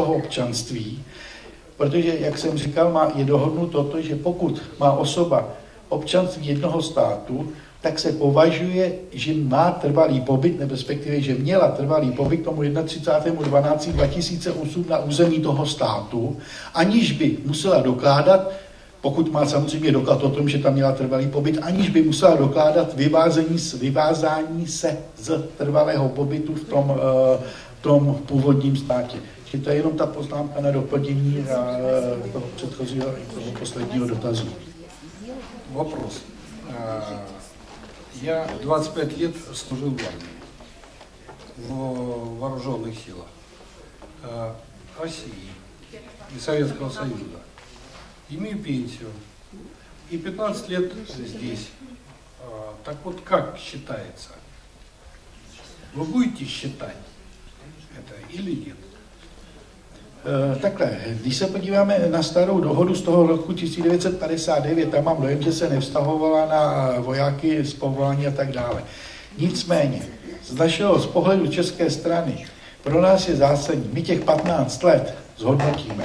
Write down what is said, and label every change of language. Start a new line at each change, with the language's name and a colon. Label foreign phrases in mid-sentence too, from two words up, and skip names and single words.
Czech: toho občanství, protože, jak jsem říkal, je dohodnuto to, že pokud má osoba občanství jednoho státu, tak se považuje, že má trvalý pobyt, respektive, že měla trvalý pobyt k tomu 31.12.2008 na území toho státu, aniž by musela dokládat, pokud má samozřejmě doklad o tom, že tam měla trvalý pobyt, aniž by musela dokládat vyvázání se z trvalého pobytu v tom původním státě. Čili to je jenom ta poznámka na doplnění toho předchozího i toho posledního dotazu.
Russian: Вопрос. Я 25 лет служил в армии, в вооруженных силах России и Советского Союза. Имею пенсию и 15 лет здесь. Так вот, как считается? Вы будете считать это или нет?
Czech: Takhle, když se podíváme na starou dohodu z toho roku 1959, tam mám dojem, že se nevztahovala na vojáky z povolání a tak dále. Nicméně, z pohledu české strany, pro nás je zásadní, my těch 15 let zhodnotíme.